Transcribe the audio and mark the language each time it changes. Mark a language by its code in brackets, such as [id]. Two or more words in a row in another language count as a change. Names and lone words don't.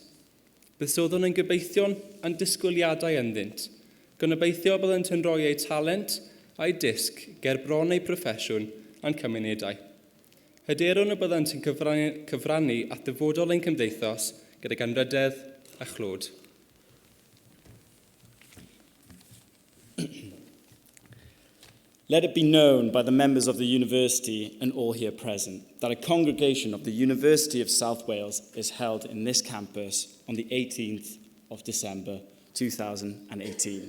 [cy] Byddwn yn gobeithio'n disgwyliadau ynddynt, gynobeithio byddent yn rhoi eu talent a'i disg ger bron eu proffesiwn a'n cymunedau. Hyderwn y byddent yn cyfrannu at dyfodol ein cymdeithas gydag anrydedd a chlod. [en] Let it be known by the members of the university and all here present that a congregation of the University of South Wales is held in this campus on the 18th of December 2018.